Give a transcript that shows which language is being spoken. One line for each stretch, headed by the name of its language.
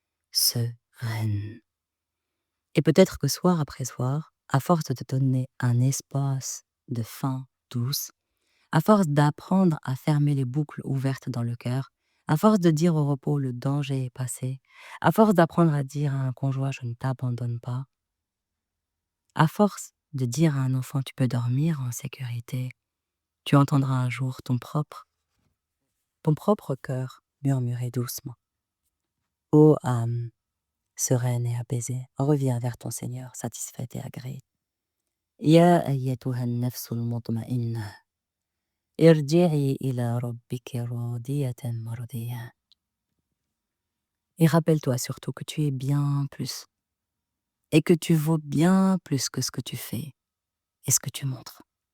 French: Sereine. Et peut-être que soir après soir, à force de te donner un espace de fin douce, à force d'apprendre à fermer les boucles ouvertes dans le cœur, à force de dire au repos le danger est passé, à force d'apprendre à dire à un conjoint je ne t'abandonne pas, à force de dire à un enfant tu peux dormir en sécurité, tu entendras un jour ton propre cœur murmurer doucement. Ô âme, sereine et apaisée, reviens vers ton Seigneur, satisfaite et agréée.
Arabic: يا أيتها النفس المطمئنة ارجعي إلى ربك راضية مرضية.
French: Et rappelle-toi surtout que tu es bien plus et que tu vaux bien plus que ce que tu fais et ce que tu montres.